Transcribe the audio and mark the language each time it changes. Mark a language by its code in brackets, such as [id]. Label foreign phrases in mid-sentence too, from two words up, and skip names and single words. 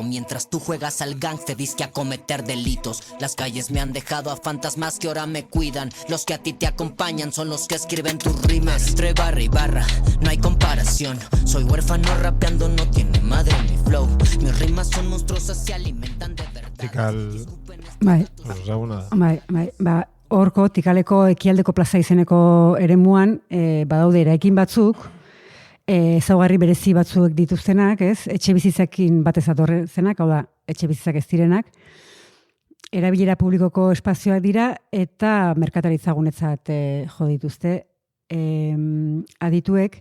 [es] Mientras tú juegas al gangster, disque a cometer delitos. Las calles me han dejado a fantasmas que ahora me cuidan. Los que a ti te acompañan son los que escriben tus rimas. Entre barra y barra, no hay comparación. Soy huérfano rapeando, no tiene madre mi flow. Mis rimas son monstruosas, se alimentan de verdad. [eu] Tikal... Bai. Horko, Tikaleko ekialdeko plaza izeneko eremuan, badaude eraikin batzuk, ezaugarri berezi batzuek dituztenak, ez? Etxe bizitzakin batez atorrezenak, hau da, etxe bizitzak ez direnak. Erabilera publikoko espazioak dira eta merkataritzagunetzat jo dituzte adituek.